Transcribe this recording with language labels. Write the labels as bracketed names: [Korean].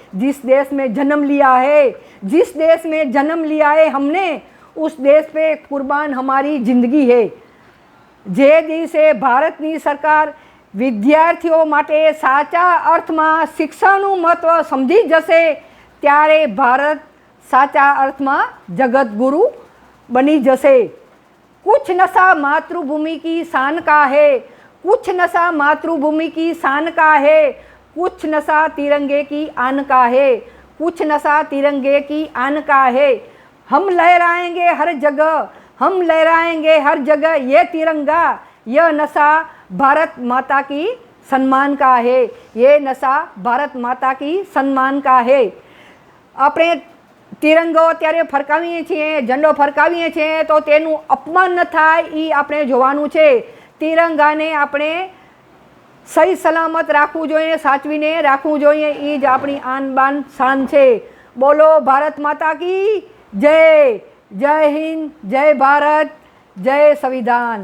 [Hindi] जिस देश में जन्म लिया है हमने, उस देश पे कुर्बान हमारी ज़िंदगी है। [Gujarati] જે દિવસે ભારતની સરકાર વિદ્યાર્થીઓ માટે સાચા અર્થમાં શિક્ષણનું મહત્ત્વ સમજી જશે, ત્યારે ભારત સાચા અર્થમાં જગતગુરુ બની જશે। [Hindi] कुछ नशा मातृभूमि की शान का है, कुछ नशा मातृभूमि की शान का है, कुछ नशा तिरंगे की आन का है, कुछ नशा तिरंगे की आन का है। हम लहराएंगे हर जगह, हम लहराएंगे हर जगह ये तिरंगा, यह नशा भारत माता की सम्मान का है, ये नशा भारत माता की सम्मान का है। [Gujarati] આપણે તિરંગો અત્યારે ફરકાવીએ છીએ, ઝંડો ફરકાવીએ છીએ, તો તેનું અપમાન ન થાય એ આપણે જોવાનું છે। તિરંગાને આપણે સહી સલામત રાખવું જોઈએ, સાચવીને રાખવું જોઈએ, એ જ આપણી આન બાન શાન છે। [Hindi] બોલો ભારત માતા की जय। जय हिंद, जय भारत, जय संविधान।